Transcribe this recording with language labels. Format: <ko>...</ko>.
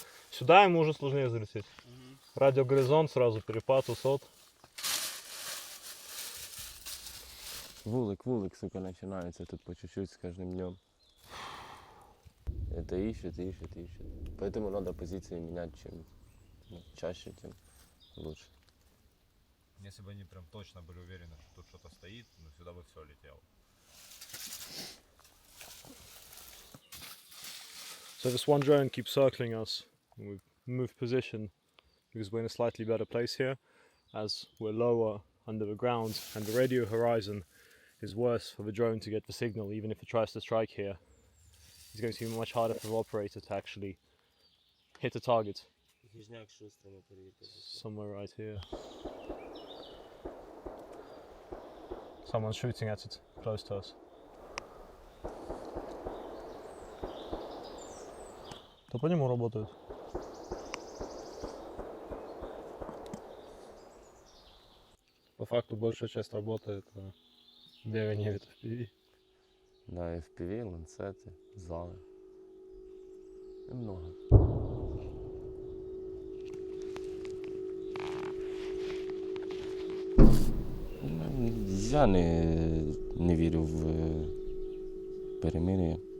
<ru>Сюда ему уже сложнее залететь. Радиогоризонт, сразу перепад высот.</ru> <uk>Вулик, сука, починається тут по чуть-чуть з кожним днем.</uk> <ru>Это ищет. Поэтому надо позиции менять, чем чаще, тем лучше. Если бы они прям точно были уверены, что тут что-то стоит, ну сюда бы все летело.</ru> <en>So this one drone keeps circling us. We've moved position because we're in a slightly better place here, as we're lower under the ground, and the radio horizon is worse for the drone to get the signal. Even if it tries to strike here, it's going to be much harder for the operator to actually hit a target. Somewhere right here. Someone's shooting at it, close to us.</en> <ru>То по нему работают. По факту большая часть работы это бегание в FPV. Да, FPV, ланцети, зали. І много.</ru> <uk>Я не вірю в перемир'я.</uk>